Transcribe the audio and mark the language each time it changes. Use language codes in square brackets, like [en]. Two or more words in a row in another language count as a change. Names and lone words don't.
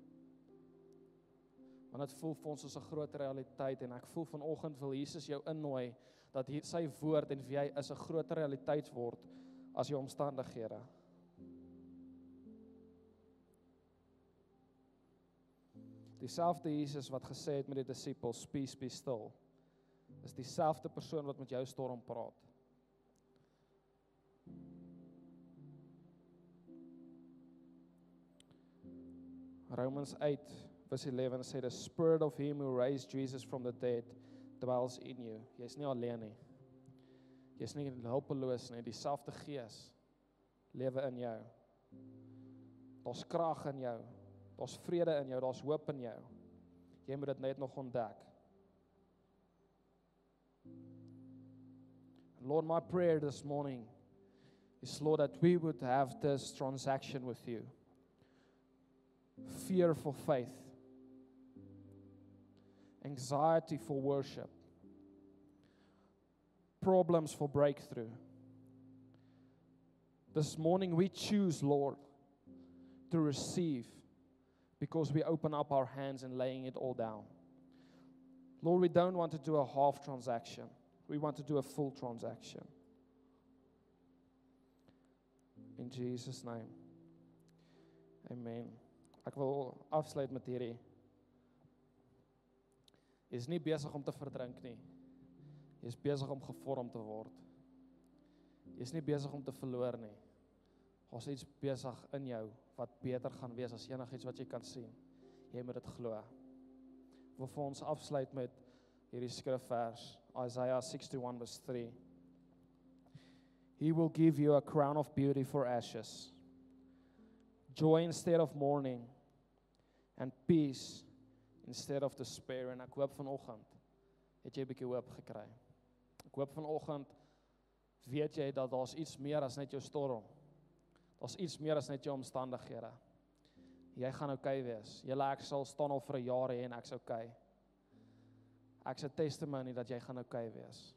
[af] Want dit voel vir ons as 'n groot realiteit en ek voel vanoggend wil Jesus jou innooi dat sy woord en wie hy is 'n groter realiteit word as jou omstandighede. Dieselfde Jesus wat gesê het met die disippels, [en] peace be still, [af] is dieselfde persoon wat met jou storm praat. Romans 8 verse 11 sê, [en] the spirit of him who raised Jesus from the dead dwells in you. [af] Jy's nie alleen nie. Jy's nie hulpeloos nie. Dieselfde gees lewe in jou. Daar's krag in jou. Daar's vrede in jou. Daar's hoop in jou. Jy moet dit net nog ontdek. [en] Lord, my prayer this morning is, Lord, that we would have this transaction with you. Fear for faith. Anxiety for worship. Problems for breakthrough. This morning we choose, Lord, to receive because we open up our hands and laying it all down. Lord, we don't want to do a half transaction. We want to do a full transaction. In Jesus' name. Amen. [af] Ek wil afsluit met hierdie. Jy is nie besig om te verdrink nie. Jy is besig om gevorm te word. Jy is nie besig om te verloor nie. Daar's iets besig in jou wat beter gaan wees as enigiets wat jy kan sien. Jy moet dit glo. Ek wil vir ons afsluit met hierdie skrifvers, [en] Isaiah 61 verse 3. He will give you a crown of beauty for ashes, joy instead of mourning, and peace instead of despair. [af] En ek hoop vanoggend het jy 'n bietjie hoop gekry. Ek hoop vanoggend weet jy dat daar's iets meer as net jou storm. Daar's iets meer as net jou omstandighede. Jy gaan okay wees. Julle ek sal staan al vir 'n jaar hê en ek's okay. Ek's 'n testimony dat jy gaan okay wees.